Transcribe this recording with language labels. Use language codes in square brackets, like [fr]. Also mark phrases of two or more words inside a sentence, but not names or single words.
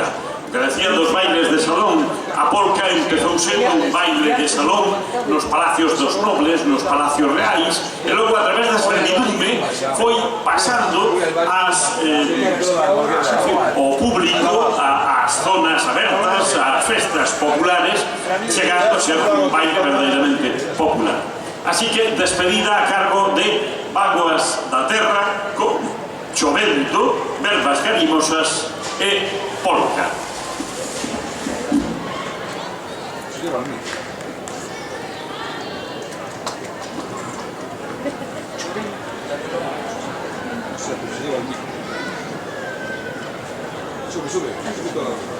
[gl] Que decía dos bailes de salón, a polca empezou sendo un baile de salón nos palacios dos nobles, nos palacios reais, e logo a través da servidume foi pasando ao público, ás zonas abertas, ás festas populares, chegando a ser un baile verdadeiramente popular. Así que despedida a cargo de Vaguas da Terra con Chovendo, Verbas Garimosas e polca. [es] Lleva al mí. Se lleva al mí. Sube toda la cosa.